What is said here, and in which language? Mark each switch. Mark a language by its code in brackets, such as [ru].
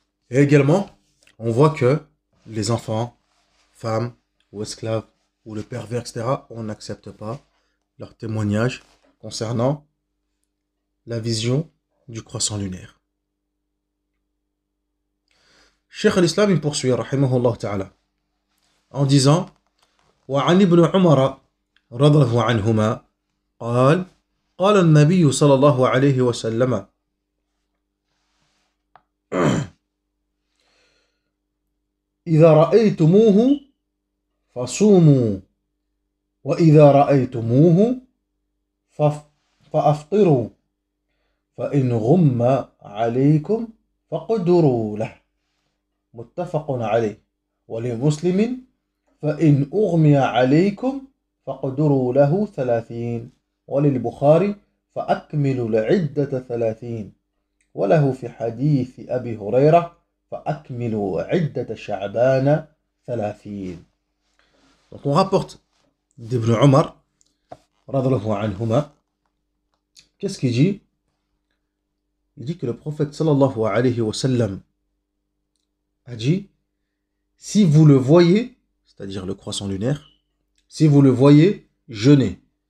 [fr] Et également, on voit que les enfants, femmes ou esclaves ou le pervers, etc., on n'accepte pas leur témoignage concernant la vision du croissant lunaire. Cheikh al-Islam, il poursuit, rahimahullah ta'ala, en disant [ar] وعن ابن عمر رضي الله عنهما قال قال النبي صلى الله عليه وسلم إذا رأيتموه فصوموا وإذا رأيتموه فأفطروا فإن غم عليكم فقدروا له متفق عليه ولمسلم فإن أغمي عليكم فقدروا له 30 وللبخاري فأكملوا العدة 30 وله في حديث أبي هريرة فأكملوا عدة شعبان 30. [fr] Donc on rapporte d'Ibn Omar [ar] radhiyallahu anhuma, [fr] qu'est-ce qu'il dit? Il dit que le prophète [ar] sallallahu alayhi wa sallam [fr] a dit, si vous le voyez, c'est-à-dire le croissant lunaire, si vous le voyez, jeûnez.